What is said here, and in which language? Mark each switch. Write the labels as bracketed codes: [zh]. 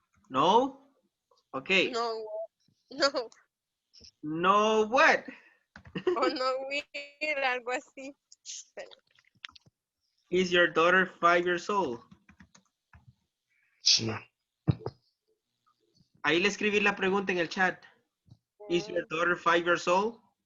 [en] No? Okay. No. No. No, what? [es] O no will, algo así. [en] Is your daughter 5 years old? [es] Sí. Ahí le escribí la pregunta en el chat. [en] Is your daughter 5 years old?